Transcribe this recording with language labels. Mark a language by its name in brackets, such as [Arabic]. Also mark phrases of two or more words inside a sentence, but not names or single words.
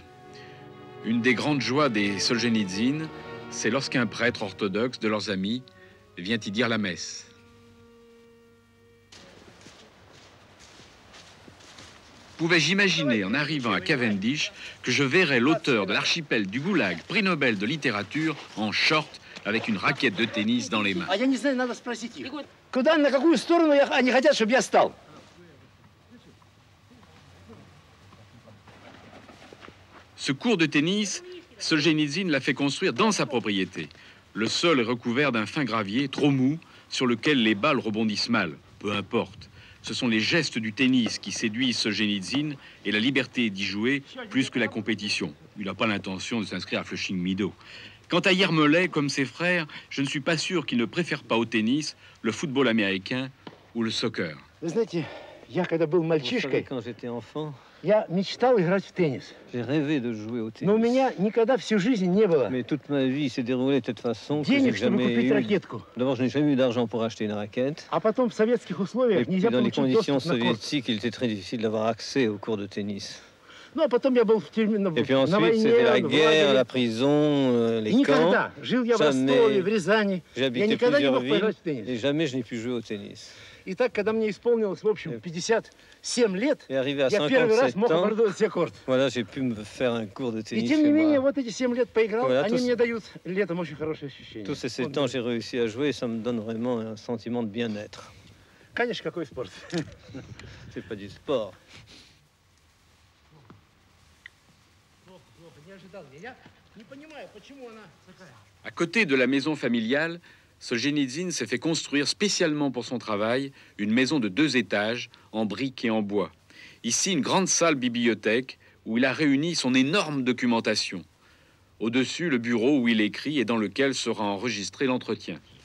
[French] Une des grandes joies des Solzhenitsyn, c'est lorsqu'un prêtre orthodoxe de leurs amis vient y dire la messe. Pouvais-je imaginer, en arrivant à Cavendish, que je verrais l'auteur de l'archipel du Goulag, prix Nobel de littérature, en short, avec une raquette de tennis dans les mains. [Russian] Я не знаю, надо спросить их. Куда, на какую сторону они хотят, чтобы я стал? [French] Ce cours de tennis, Solzhenitsyn l'a fait construire dans sa propriété. Le sol est recouvert d'un fin gravier trop mou sur lequel les balles rebondissent mal. Peu importe. Ce sont les gestes du tennis qui séduisent Solzhenitsyn et la liberté d'y jouer plus que la compétition. Il n'a pas l'intention de s'inscrire à Flushing Meadows. Quant à Yermolay, comme ses frères, je ne suis pas sûr qu'il ne préfère pas au tennis le football américain ou le soccer. [Russian] Вы знаете, я когда был мальчишкой, [French] Quand j'étais enfant, [Russian] я мечтал играть в теннис. [French] j'ai rêvé de jouer au tennis. [Russian] Но у меня никогда всю жизнь не было [French] Mais toute ma vie s'est déroulée de cette façon que j'ai [Russian] денег, чтобы [French] jamais [Russian] купить [French] eu... [Russian] ракетку. [French] D'abord, je n'ai jamais eu d'argent pour acheter une raquette. [Russian] А потом в советских [French] Et [Russian] условиях [French] puis, [Russian] нельзя [French] dans les [Russian] получить [French] conditions [Russian] доступ на корт. [French] soviétiques, il était très difficile d'avoir accès aux cours de tennis. [Russian] Ну, а потом я был в тюрьме, [French] Et puis [Russian] на [French] ensuite, [Russian] войне, [French] c'était la [Russian] в [French] guerre, [Russian] лагере. [French] la prison, [Russian] И [French] les camps. [Russian] никогда. Жил я в [French] Jamais. [Russian] Ростове, в Рязани. [French] J'ai [Russian] Я [French] habité [Russian] никогда не [French] plusieurs [Russian] мог [French] villes [Russian] поиграть в теннис. [French] et jamais je n'ai pu jouer au tennis. [Russian] И так, когда мне исполнилось, в общем, 57 лет, [French] Et arrivé à [Russian] я первый раз [French] 57 [Russian] мог [French] ans, [Russian] оборудовать себе корт. [French] voilà, j'ai pu me faire un cours de [Russian] И [French] tennis [Russian] тем [French] chez [Russian] не менее, [French] moi. [Russian] вот эти 7 лет поиграл, [French] Voilà, [Russian] они [French] tous- [Russian] мне дают летом очень хорошее ощущение. [French] Tous ces 7 [Russian] Вот. [French] ans, j'ai réussi à jouer et ça me donne vraiment un sentiment de bien-être. [Russian] Конечно, какой спорт. [French] C'est pas du sport. [Russian] Не ожидал меня. [French] À côté de la maison familiale, Solzhenitsyn s'est fait construire spécialement pour son travail une maison de 2 étages en briques et en bois. Ici, une grande salle bibliothèque où il a réuni son énorme documentation. Au-dessus, le bureau où il écrit et dans lequel sera enregistré l'entretien.